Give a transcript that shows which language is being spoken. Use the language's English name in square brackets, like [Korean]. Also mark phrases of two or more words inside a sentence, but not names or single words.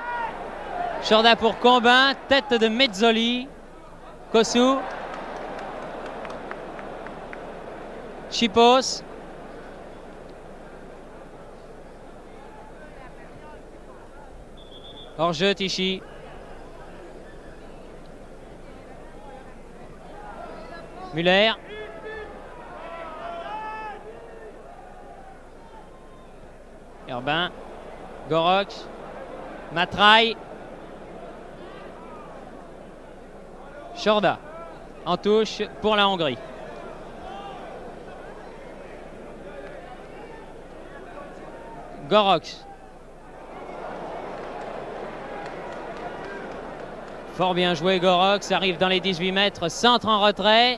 [French] Chorda pour Combin, tête de Mezzoli, Kossu, Sipos. Hors-jeu Tichy. Müller. Herbin. Goroch. Matraille. Chorda en touche pour la Hongrie. Gorox. Fort bien joué Gorox, arrive dans les 18 mètres, centre en retrait.